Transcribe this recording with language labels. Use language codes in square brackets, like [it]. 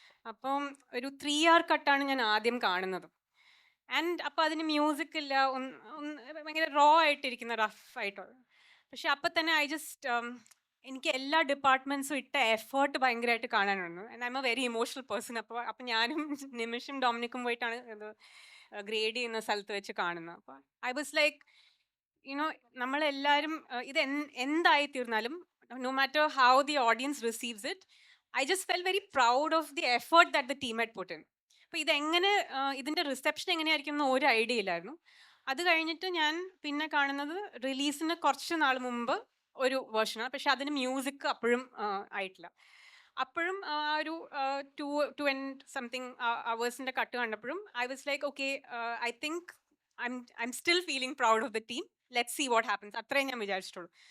[ml] അപ്പം ഒരു 3 hour കട്ടാണ് ഞാൻ ആദ്യം കാണുന്നത്. ആൻഡ് അപ്പം അതിന് മ്യൂസിക് ഇല്ല, ഭയങ്കര റോ ആയിട്ടിരിക്കുന്ന റഫ് ആയിട്ടുള്ള. പക്ഷെ അപ്പം തന്നെ എനിക്ക് എല്ലാ ഡിപ്പാർട്ട്മെൻറ്റ്സും ഇട്ട എഫേർട്ട് ഭയങ്കരമായിട്ട് കാണാനുണ്ട്. [en] And I am a very emotional person. [ml] അപ്പം ഞാനും നിമിഷും ഡൊമിനിക്കും പോയിട്ടാണ് ഇത് ഗ്രേഡ് ചെയ്യുന്ന സ്ഥലത്ത് വെച്ച് കാണുന്നത്. [en] അപ്പോൾ I was like [ml] നമ്മളെല്ലാവരും ഇത് എന്തായി തീർന്നാലും [en] no matter how the audience receives it, I just felt very proud of the effort that the team had put in. [ml] അപ്പോൾ ഇതെങ്ങനെ ഇതിൻ്റെ റിസപ്ഷൻ എങ്ങനെയായിരിക്കും എന്ന് ഒരു ഐഡിയ ഇല്ലായിരുന്നു. അത് കഴിഞ്ഞിട്ട് ഞാൻ പിന്നെ കാണുന്നത് റിലീസിന് കുറച്ച് നാൾ മുമ്പ് ഒരു വേർഷനാണ്. പക്ഷെ അതിന് മ്യൂസിക് അപ്പോഴും ആയിട്ടില്ല. അപ്പോഴും ഒരു [en] 2 and something hours [ml] cut കണ്ടപ്പോഴും [en] I was like okay, I think I'm still feeling proud of the team. Let's see what happens. [ml] അത്രേ ഞാൻ വിചാരിച്ചിട്ടുള്ളൂ.